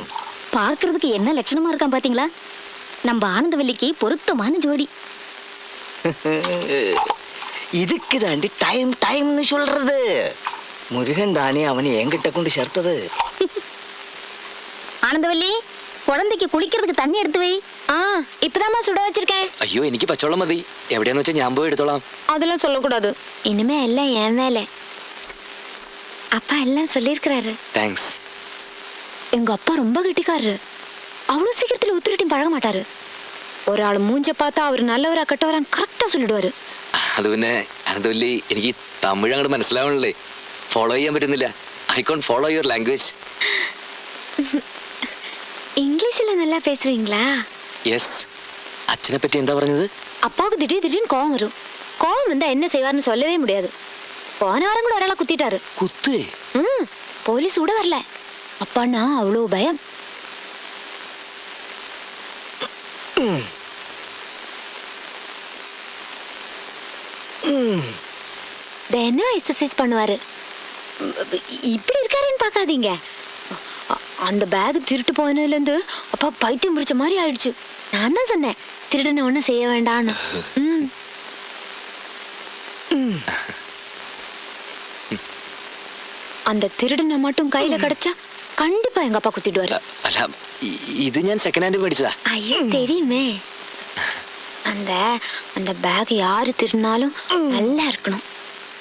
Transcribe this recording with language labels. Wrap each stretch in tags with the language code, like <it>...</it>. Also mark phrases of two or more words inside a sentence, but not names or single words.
<ta>பாக்குறதுக்கு என்ன லட்சணமா இருக்கான் பாத்தீங்களா? நம்ம ஆனந்தவல்லிக்கு பொருத்தமான ஜோடி. இதுக்கு தாண்டி டைம் டைம்னு சொல்றது. முருகன் தானே அவனை என்கிட்ட கொண்டு சேர்த்தது. ஆனந்தவல்லி, குழந்தைக்கு குளிக்கிறதுக்கு தண்ணி எடுத்து வை. இப்பதாம்மா சுட வச்சிருக்கேன்.</ta> <ml>അയ്യോ എനിക്ക് പച്ചവെള്ളം മതി. എവിടെയാന്ന് വെച്ചാൽ ഞാൻ പോയി എടുത്തോളാം.</ml> <ta>அதெல்லாம் சொல்லக்கூடாது. இனிமே எல்லாம் என் வேலை. அப்பா எல்லாம் சொல்லியிருக்கிறாரு.</ta> <ml>താങ്ക്സ്.</ml> <ta>எங்க அப்பா ரொம்ப கெட்டிக்காரரு. அவ்வளவு சீக்கிரத்துல ஒத்துக்கிட்டையும் பழக மாட்டாரு. ஒரு ஆள் மூஞ்ச பார்த்தா அவர் நல்லவரா கெட்டவரான்னு கரெக்டா சொல்லிடுவாரு.</ta> <ml>അത് പിന്നെ ആനന്ദവല്ലി, എനിക്ക് തമിഴ് അങ്ങോട്ട് മനസ്സിലാവണല്ലേ. ഫോളോ ചെയ്യാൻ പറ്റുന്നില്ല.</ml> <en>I can't follow your language.</en> <ta>இங்கிலீஷ்ல நல்லா பேசுவீங்களா?</ta> <ml>യെസ്. അച്ഛനെ പറ്റി എന്താ പറഞ്ഞത്?</ml> <ta>அப்பாவுக்கு திடீர்னு கோவம் வரும். கோவம் வந்தா என்ன செய்வார்னு சொல்லவே முடியாது. போன வாரம் கூட ஒராளை குத்திட்டாரு.</ta> <ml>കുത്തേ?</ml> <ta>போலீஸ் கூட வரல. அப்பான்னா அவ்வளவு பயம். தினம் எக்ஸசைஸ் பண்ணுவாரு. இப்படி இருக்காருன்னு பார்க்காதீங்க. அந்த பேக் திருட்டு போனதுல இருந்து அப்பா பைத்தியம் பிடிச்ச மாதிரி ஆயிடுச்சு. நான் தான் சொன்னேன், திருடனை ஒன்னும் செய்ய வேண்டான்னு. அந்த திருடனை மட்டும் கையில கிடைச்சா கண்டிப்பா எங்க அப்பா குத்திடுவாரு.</ta> <ml>അല്ല, ഇത് ഞാൻ</ml> <en>second hand</en> <ml>മേടിച്ചതാ.</ml> <ta>ஐயோ தெரியுமே. அந்த அந்த பேக் யாரு திருடினாலும் நல்லா இருக்கணும்.</ta>